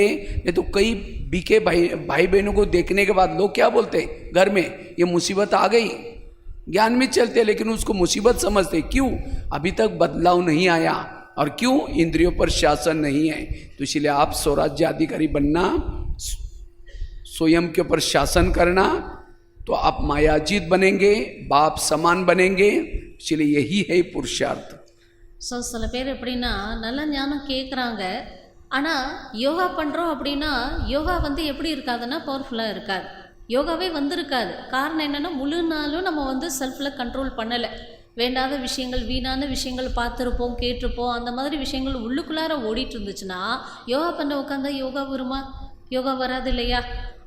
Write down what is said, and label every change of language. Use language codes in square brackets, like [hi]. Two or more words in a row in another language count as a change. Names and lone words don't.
[hi] ये तो कई बीके भाई बहनों को देखने के बाद लोग क्या बोलते हैं, घर में ये मुसीबत आ गई, ज्ञान में चलते लेकिन उसको मुसीबत समझते, क्यों, अभी तक बदलाव नहीं आया, और क्यों, इंद्रियों पर शासन नहीं है। तो इसलिए आप स्वराज्य अधिकारी बनना, स्वयं के ऊपर शासन करना, तो आप मायाजीत बनेंगे, बाप समान बनेंगे। इसलिए यही है पुरुषार्थ। [ta] ஸோ சில பேர் எப்படின்னா நல்ல ஞானம் கேட்குறாங்க, ஆனால் யோகா பண்ணுறோம் அப்படின்னா யோகா வந்து எப்படி இருக்காதுன்னா பவர்ஃபுல்லாக இருக்காது, யோகாவே வந்திருக்காது. காரணம் என்னென்னா முழு நாளும் நம்ம வந்து [en] self-il control [ta] பண்ணலை, வேண்டாத விஷயங்கள், வீணான விஷயங்கள் பார்த்துருப்போம், கேட்டிருப்போம், அந்த மாதிரி விஷயங்கள் உள்ளுக்குள்ளார ஓடிட்டு இருந்துச்சுன்னா யோகா பண்ண உட்காந்தா யோகா வருமா, யோகா வராது இல்லையா.